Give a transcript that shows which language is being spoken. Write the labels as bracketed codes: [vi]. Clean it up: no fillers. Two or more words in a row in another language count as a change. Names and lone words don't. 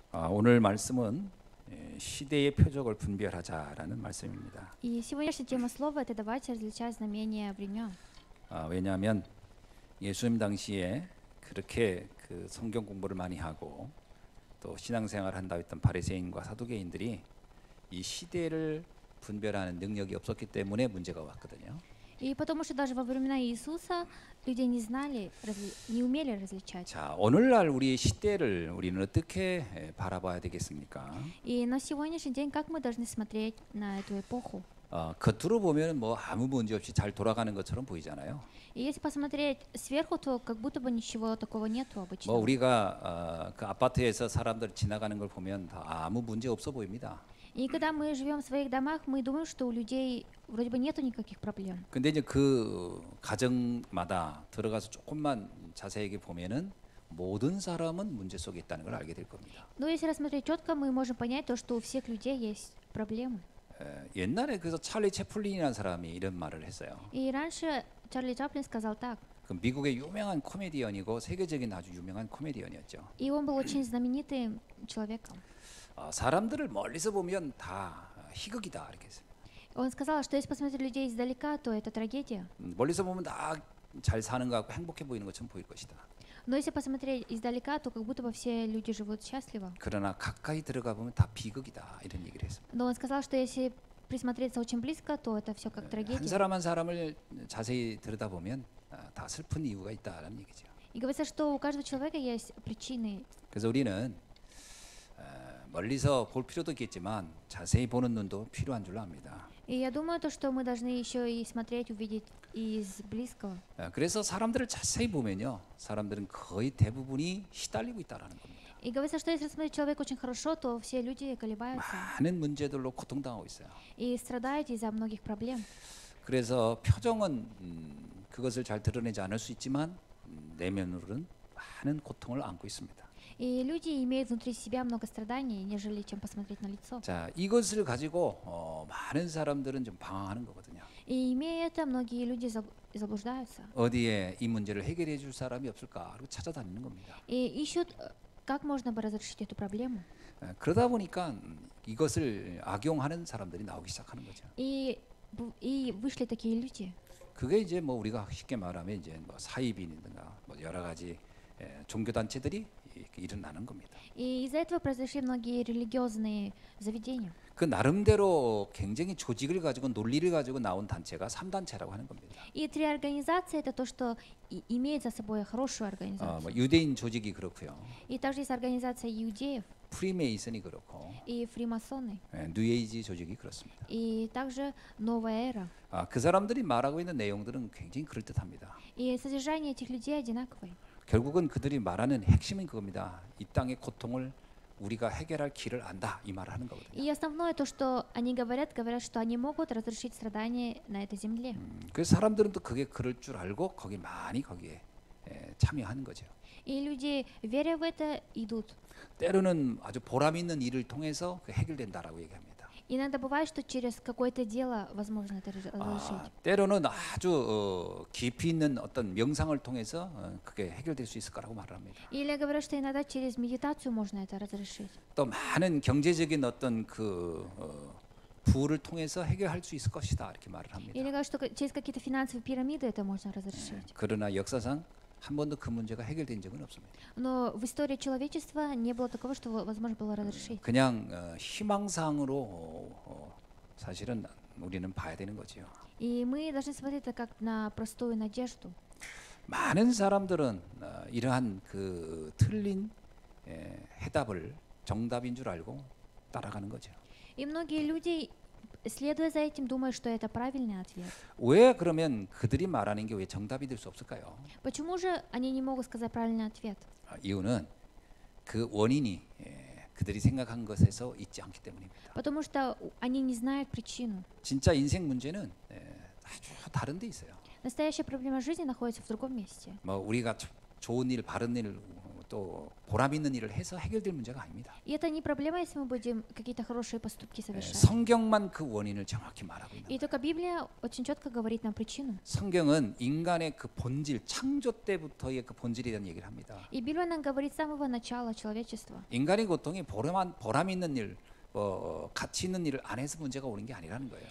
[ko] 오늘 말씀은 시대의 표적을 분별하자라는 말씀입니다. [ru] И сегодняшняя тема слова – это давайте различать знамения времен. [ko] 왜냐하면 예수님 당시에 그렇게 그 성경 공부를 많이 하고 또 신앙생활을 한다 했던 바리새인과 사두개인들이 이 시대를 분별하는 능력이 없었기 때문에 문제가 왔거든요. [ru] И потому что даже во времена Иисуса люди не знали, не умели различать. [ko] 자, 오늘날 우리의 시대를 우리는 어떻게 바라봐야 되겠습니까? [ru] И на сегодняшний день как мы должны смотреть на эту эпоху? [ko] 겉으로 보면 뭐 아무 문제 없이 잘 돌아가는 것처럼 보이잖아요. [ru] И если посмотреть сверху, то как будто бы ничего такого нету обычно. [ko] 뭐 우리가 그 아파트에서 사람들 지나가는 걸 보면 다 아무 문제 없어 보입니다. [ru] И когда мы живем в своих домах, мы думаем, что у людей вроде бы нету никаких проблем. [ko] 근데 이제 그 가정마다 들어가서 조금만 자세하게 보면은 모든 사람은 문제 속에 있다는 걸 알게 될 겁니다. [ru] Но если рассмотреть четко, мы можем понять то, что у всех людей есть проблемы. [ko] 옛날에 그래서 찰리 채플린이라는 사람이 이런 말을 했어요. [ru] И раньше Чарли Чаплин сказал так. [ko] 그 미국의 유명한 코미디언이고 세계적인 아주 유명한 코미디언이었죠. [ru] И он был очень знаменитым человеком. [ko] 사람들을 멀리서 보면 다 희극이다 이렇게 했어요. [ru] Он сказал, что если посмотреть людей издалека, то это трагедия. [ko] 멀리서 보면 다 잘 사는 거 같고 행복해 보이는 것처럼 보일 것이다. [ru] Но если посмотреть издалека, то как будто бы все люди живут счастливо. [ko] 그러나 가까이 들어가 보면 다 비극이다 이런 얘기를 했습니다. [ru] Но он сказал, что если присмотреться очень близко, то это все как [ko] 한 [ru] трагедия. [ko] 사람 한 사람을 자세히 들여다보면 다 슬픈 이유가 있다라는 얘기죠. [ru] И говорится, что у каждого человека есть причины. [ko] 그래서 우리는 멀리서 볼 필요도 있겠지만 자세히 보는 눈도 필요한 줄 압니다. [ru] И я думаю, то, что мы должны еще и смотреть, увидеть из близкого. [ko] 그래서 사람들을 자세히 보면요, 사람들은 거의 대부분이 시달리고 있다라는 겁니다. [ru] И говорится, что если смотреть человека очень хорошо, то все люди колебаются [ko] 많은 문제들로 고통당하고 있어요. [ru] и страдают из-за многих проблем. [ko] 그래서 표정은 그것을 잘 드러내지 않을 수 있지만 내면으로는 많은 고통을 안고 있습니다. [ru] И люди имеют внутри себя много страданий, нежели чем посмотреть на лицо. [ko] 자, 이것을 가지고 많은 사람들은 좀 방황하는 거거든요. [ru] И имея это, многие люди заблуждаются. [ko] 어디에 이 문제를 해결해 줄 사람이 없을까? 그리고 찾아다니는 겁니다. [ru] И ищут, как можно бы разрешить эту проблему. [ko] 그러다 보니까 이것을 악용하는 사람들이 나오기 시작하는 거죠. [ru] И вышли такие люди. [ko] 그게 이제 뭐 우리가 쉽게 말하면 이제 뭐 사이비인이든가 뭐 여러 가지 종교 단체들이 이렇게 일어나는 겁니다. [ru] И из-за этого произошли многие религиозные заведения. [ko] 그 나름대로 굉장히 조직을 가지고 논리를 가지고 나온 단체가 3단체라고 하는 겁니다. [ru] И три организации это то, что имеет за собой хорошую организацию. [ko] 뭐 유대인 조직이 그렇고요. [ru] И также есть организация иудеев [ko] 프리메이슨이 그렇고 [ru] и фримасоны. [ko] 뉴에이지 조직이 그렇습니다. [ru] И также новая эра. [ko] 그 사람들이 말하고 있는 내용들은 굉장히 그럴듯합니다. [ru] И содержание этих людей одинаковое. [ko] 결국은 그들이 말하는 핵심은 그겁니다. 이 땅의 고통을 우리가 해결할 길을 안다 이 말을 하는 거거든요. [ru] И основное то, что они говорят, что они могут разрешить страдания на этой земле. [ko] 그래서 사람들은 또 그게 그럴 줄 알고 거기에 참여하는 거죠. [ru] И люди, веря в это, идут. [ko] 때로는 아주 보람 있는 일을 통해서 해결된다라고 얘기합니다. [ru] Иногда бывает, что через какое-то дело возможно это разрешить. [ko] 때로는 아주 깊이 있는 어떤 명상을 통해서 그게 해결될 수 있을 거라고 말을 합니다. [ru] Или говорят, что иногда через медитацию можно это разрешить. [ko] 또 많은 경제적인 어떤 그 부를 통해서 해결할 수 있을 것이다 이렇게 말을 합니다. [ru] Или говорят, что через какие-то финансовые пирамиды это можно разрешить. [ko] 그러나 역사상 한 번도 그 문제가 해결된 적은 없습니다. [ru] Но в истории человечества не было такого, что возможно было разрешить. [ko] 그냥 희망상으로 사실은 우리는 봐야 되는 거죠. [ru] И мы должны смотреть это как на простую надежду. [ko] 많은 사람들은 이러한 그 틀린 해답을 정답인 줄 알고 따라가는 거죠. [ru] И многие люди, следуя за этим, думают, что это правильный ответ. [ko] 왜 그러면 그들이 말하는 게 왜 정답이 될 수 없을까요? [ru] Почему же они не могут сказать правильный ответ? [ko] 이유는 그 원인이 그들이 생각한 것에서 있지 않기 때문입니다. [ru] Потому что они не знают причину. [ko] 진짜 인생 문제는 아주 다른 데 있어요. [ru] Настоящая проблема жизни находится в другом месте. [ko] 뭐 우리가 좋은 일, 바른 일 또 보람 있는 일을 해서 해결될 문제가 아닙니다. [ru] И это не проблема, если мы будем какие-то хорошие поступки совершать. [ko] 성경만 그 원인을 정확히 말하고 있는 [ru] И [ko] 거예요. [ru] только Библия очень четко говорит нам причину. [ko] 성경은 인간의 그 본질, 창조 때부터의 그 본질에 대한 얘기를 합니다. [ru] И Библия нам говорит с самого начала человечества. [ko] 인간의 고통이 보람 있는 일, 가치 있는 일을 안 해서 문제가 오는 게 아니라는 거예요.